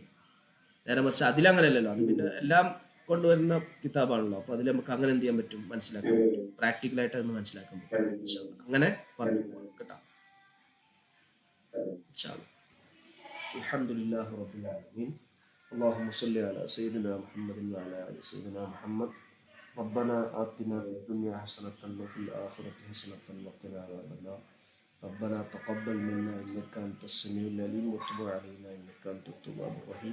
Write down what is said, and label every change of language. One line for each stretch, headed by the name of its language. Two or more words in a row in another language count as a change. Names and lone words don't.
Malayalam: നേരെ മറിച്ച് അതിലങ്ങനെയല്ലല്ലോ, അത് പിന്നെ എല്ലാം കൊണ്ടുവരുന്ന കിതാബാണല്ലോ. അപ്പോൾ അതിൽ നമുക്ക് അങ്ങനെ എന്ത് ചെയ്യാൻ പറ്റും? മനസ്സിലാക്കാൻ പറ്റും, പ്രാക്ടിക്കലായിട്ട് അതൊന്ന് മനസ്സിലാക്കാൻ പറ്റും. അങ്ങനെ പറഞ്ഞു പോകാം കേട്ടോ.
Arabic: الحمد لله رب العالمين. اللهم صل على سيدنا محمد وعلى آل سيدنا محمد. ربنا آتنا في الدنيا حسنة وفي الآخرة حسنة وقنا عذاب النار. ربنا تقبل منا إنك أنت السميع العليم وتب علينا إنك أنت التواب الرحيم.